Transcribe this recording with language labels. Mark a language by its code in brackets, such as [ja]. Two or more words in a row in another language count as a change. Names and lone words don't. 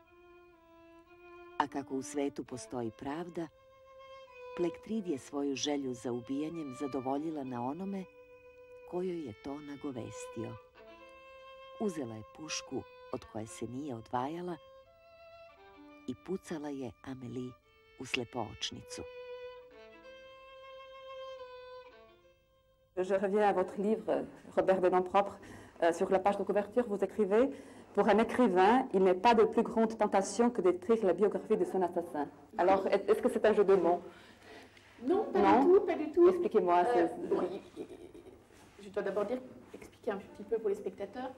[sr] A kako u svetu postoji pravda, Plektrid je svoju želju za ubijanjem zadovoljila na onome kojoj je to nagovestio. Uzela je pušku od koje se nije odvajala i pucala je Amélie u slepoočnicu. [fr] Je reviens à votre livre, Robert des noms propres. Sur la page de couverture, vous écrivez Pour un écrivain, il n'est pas de plus grande tentation que d'écrire la biographie de son assassin. Alors, est-ce que c'est un jeu de mots? Non, pas du tout, pas du tout. Expliquez-moi. Bon, je dois d'abord expliquer un petit peu pour les spectateurs.